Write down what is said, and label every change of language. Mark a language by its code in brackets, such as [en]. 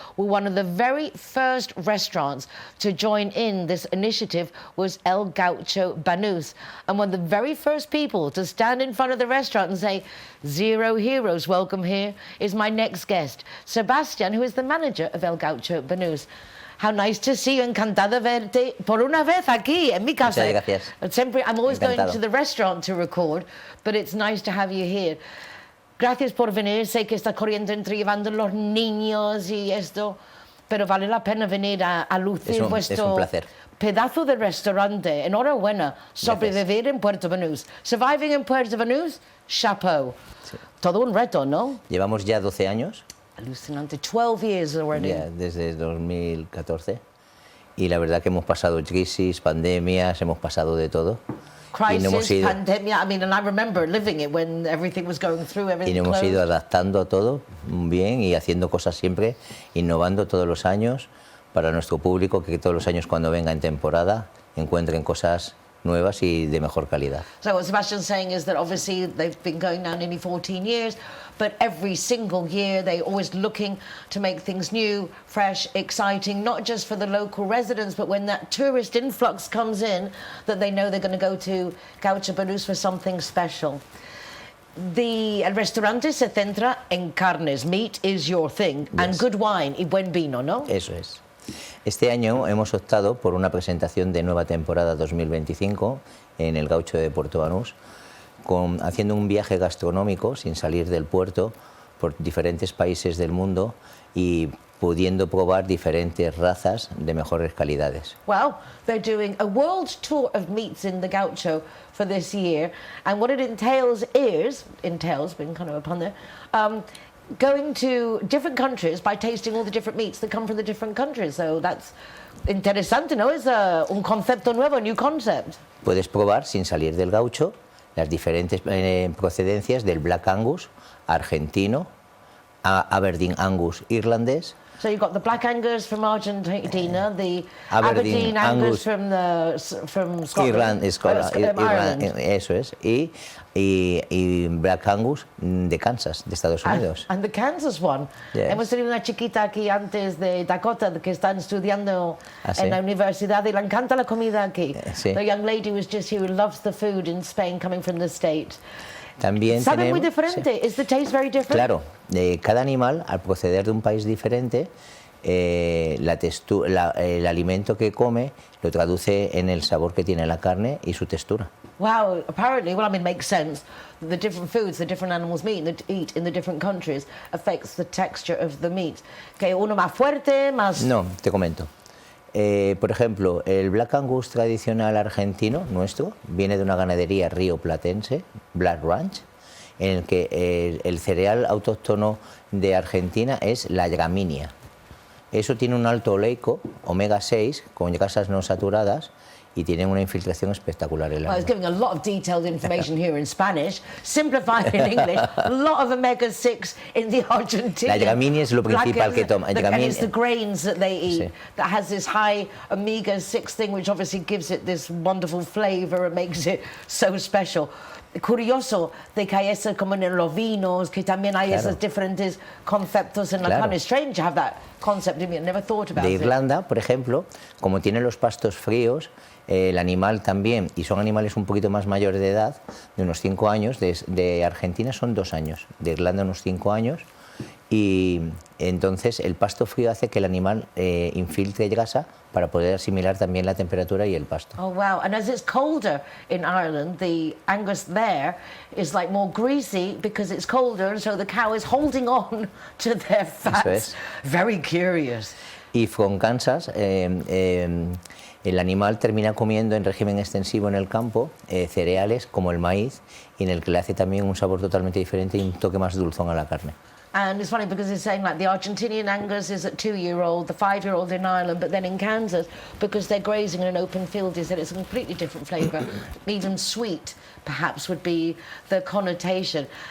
[en] Well, one of the very first restaurants to join in this initiative was El Gaucho Banús. And one of the very first people to stand in front of the restaurant and say, Zero Heroes, welcome here, is my next guest, Sebastian, who is the manager of El Gaucho Banús. How nice to see you. [es] Encantada verte por una vez aquí en mi casa. Muchas gracias. [en] I'm always [es] Encantado. [en] going to the restaurant to record, but it's nice to have you here. [es] Gracias por venir. Sé que está corriendo entre llevando los niños y esto, pero vale la pena venir a lucir es un vuestro placer. pedazo de restaurante. Enhorabuena. Sobrevivir en Puerto Banús. [en] Surviving in Puerto Banús, chapeau. [es] Sí. Todo un reto, ¿no? Llevamos ya 12 años. Alucinante. [en] 12 years already. [es] Ya, desde 2014. Y la verdad que hemos pasado crisis, pandemias, hemos pasado de todo. Crisis, y no hemos ido, pandemia. [en] I mean, and I remember living it when everything was going through, everything [es] y nos hemos [en] closed. [es] ido adaptando a todo bien y haciendo cosas siempre, innovando todos los años para nuestro público, que todos los años cuando venga en temporada encuentren cosas nuevas y de mejor calidad. [en] So what Sebastian's saying is that obviously they've been going now nearly 14 years, but every single year they're always looking to make things new, fresh, exciting, not just for the local residents, but when that tourist influx comes in, that they know they're going to go to Gaucho Banús for something special. [es] El restaurante se centra en carnes. [en] Meat is your thing. Yes. And good wine [es] y buen vino, ¿no? Eso es. Este año hemos optado por una presentación de nueva temporada 2025 en el Gaucho de Puerto Banús, haciendo un viaje gastronómico sin salir del puerto por diferentes países del mundo y pudiendo probar diferentes razas de mejores calidades. [en] Well, they're doing a world tour of meats in the Gaucho for this year, and what it entails, been kind of a pun there, going to different countries by tasting all the different meats that come from the different countries. So that's interesante, ¿no? [es] Es un concepto nuevo, [en] a new concept. [es] Puedes probar sin salir del Gaucho las diferentes procedencias del Black Angus argentino, Aberdeen Angus irlandés. [en] So you've got the Black Angus from Argentina, the Aberdeen Angus from Scotland. [es] Ireland, eso es, y Black Angus de Kansas, de Estados Unidos. [en] And the Kansas one. Yes. [es] Hemos tenido una chiquita aquí antes de Dakota que está estudiando en la universidad y le encanta la comida aquí. Sí. [en] The young lady was just here who loves the food in Spain coming from the States. [es] También ¿Sabe muy diferente? Sí. [en] Is the taste very different? [es] Claro, cada animal, al proceder de un país diferente, el alimento que come lo traduce en el sabor que tiene la carne y su textura. [en] Wow, apparently, well, I mean, it makes sense. The different foods the different animals eat in the different countries affects the texture of the meat. [es] Que uno más fuerte, más... No, te comento. Por ejemplo, el Black Angus tradicional argentino, nuestro, viene de una ganadería rioplatense, Black Ranch, en el que el cereal autóctono de Argentina es la gramínea. Eso tiene un alto oleico, omega 6, con grasas no saturadas, y tienen una infiltración espectacular en la [en] I was giving a lot of detailed information here in Spanish, simplified in English. A lot of omega-6 in the Argentine. [es] La gramínea es lo principal que toma. [en] And it's the grains that they eat [es] sí. [en] that has this high omega-6 thing, which obviously gives it this wonderful flavor and makes it so special. [es] Curioso de que hay eso como en los vinos, que también hay esos diferentes conceptos en la carne. [en] Strange to have that concept in me. I never thought about it. [es] De Irlanda, por ejemplo, como tiene los pastos fríos, el animal también, y son animales un poquito más mayores de edad, de unos 5 años, de Argentina son 2 años, de Irlanda unos 5 años, y entonces el pasto frío hace que el animal infiltre grasa para poder asimilar también la temperatura y el pasto. [en] Oh wow, and as it's colder in Ireland, the Angus there is like more greasy because it's colder, and so the cow is holding on to their fats. [es] Eso es. [en] Very curious. [es] Y from Kansas, el animal termina comiendo en régimen extensivo en el campo cereales como el maíz, y en el que le hace también un sabor totalmente diferente y un toque más dulzón a la carne. [en] And it's funny because it's saying like the Argentinian Angus is at 2-year-old, the 5-year-old in Ireland, but then in Kansas, because they're grazing in an open field, is that it's a completely different flavour. Even sweet, perhaps, would be the connotation.